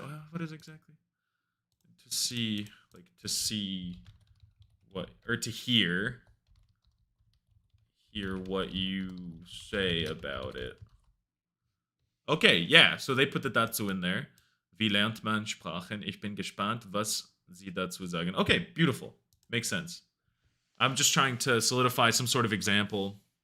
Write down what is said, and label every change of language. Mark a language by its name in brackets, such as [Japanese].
[English] What is exactly? To see what, or to hear what you say about it. Okay, yeah, so they put the dazu in there. [German] Wie lernt man Sprachen? Ich bin gespannt, was sie dazu sagen. [English] Okay, beautiful. Makes sense. I'm just trying to solidify some sort of example.